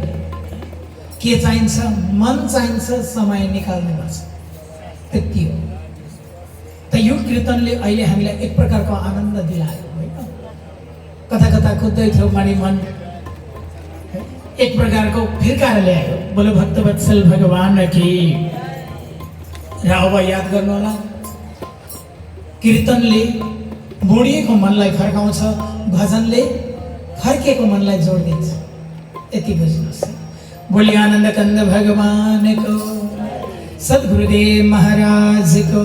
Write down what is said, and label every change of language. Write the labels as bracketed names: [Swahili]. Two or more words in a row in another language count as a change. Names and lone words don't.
[Nepali] के चाहिन्छ? मन चाहिन्छ, समय निकाल्नुपर्छ, त्यति हो। त यो कीर्तनले अहिले हामीलाई एक प्रकारको आनन्द दिलायो होइन? कता कता कुद्दै थियो माडी मन, एक प्रकारको फिर्काएर ल्यायो। [Hindi] बोलो भक्तवत्सल भगवान की। [Nepali] र अब याद गर्नु होला, कीर्तनले मोडिएको मनलाई फर्काउँछ, भजनले फर्केको मनलाई जोडिदिन्छ। यति बुझ्नुहोस्। बोली आनन्द कन्द भगवानको, सद्गुरुदेव महाराजको।